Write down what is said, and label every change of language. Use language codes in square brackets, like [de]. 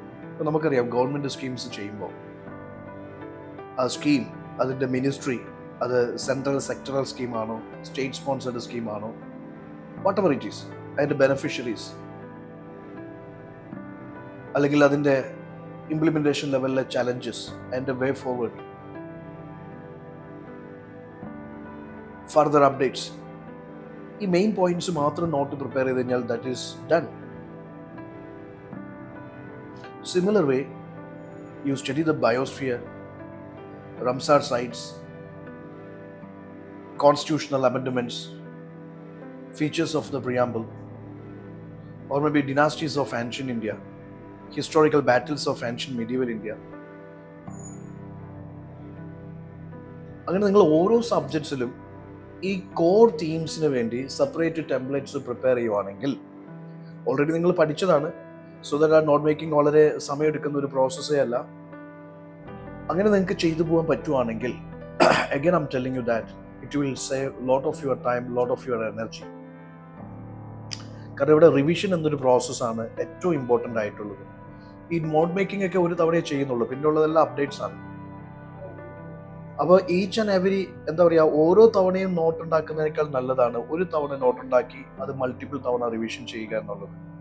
[ml] ഇപ്പം നമുക്കറിയാം, government schemes ചെയ്യുമ്പോൾ ആ സ്കീം, അതിൻ്റെ മിനിസ്ട്രി, അത് central sectoral സ്കീമാണോ, state sponsored സ്കീമാണോ, [en] whatever it is, [ml] അതിൻ്റെ ബെനിഫിഷ്യറീസ്, അല്ലെങ്കിൽ അതിൻ്റെ ഇംപ്ലിമെൻറ്റേഷൻ ലെവലിലെ ചലഞ്ചസ്, അതിൻ്റെ വേ ഫോർവേഡ്, ഫർദർ അപ്ഡേറ്റ്സ്, ഈ മെയിൻ പോയിന്റ്സ് മാത്രം നോട്ട് പ്രിപ്പയർ ചെയ്ത് കഴിഞ്ഞാൽ [en] That is done. Similar way, you study the biosphere, Ramsar sites, constitutional amendments, features of the preamble, or maybe dynasties of ancient India, historical battles of ancient medieval India. [ml] അങ്ങനെ നിങ്ങൾ ഓരോ സബ്ജക്ട്സിലും ഈ core തീംസിന് വേണ്ടി separate templates prepare ചെയ്യുവാണെങ്കിൽ, already നിങ്ങൾ പഠിച്ചതാണ്, [en] so that are not making [ml] വളരെ സമയമെടുക്കുന്ന ഒരു പ്രോസസ്സേ അല്ല. അങ്ങനെ നിങ്ങൾക്ക് ചെയ്തു പോകാൻ പറ്റുവാണെങ്കിൽ, [en] again I'm telling you that it will save lot of your time, lot of your energy. [ml] കാരണം ഇവിടെ റിവിഷൻ എന്നൊരു പ്രോസസ്സാണ് ഏറ്റവും ഇമ്പോർട്ടൻ്റ് ആയിട്ടുള്ളത്. ഈ നോട്ട് മേക്കിംഗ് ഒക്കെ ഒരു തവണയേ ചെയ്യുന്നുള്ളൂ, പിന്നെ ഉള്ളതെല്ലാം അപ്ഡേറ്റ്സ് ആണ്. അപ്പോൾ [en] each and every, [ml] എന്താ പറയുക, ഓരോ തവണയും നോട്ട് ഉണ്ടാക്കുന്നതിനേക്കാൾ നല്ലതാണ് ഒരു തവണ നോട്ട് ഉണ്ടാക്കി അത് മൾട്ടിപ്പിൾ തവണ റിവിഷൻ ചെയ്യുക എന്നുള്ളത്.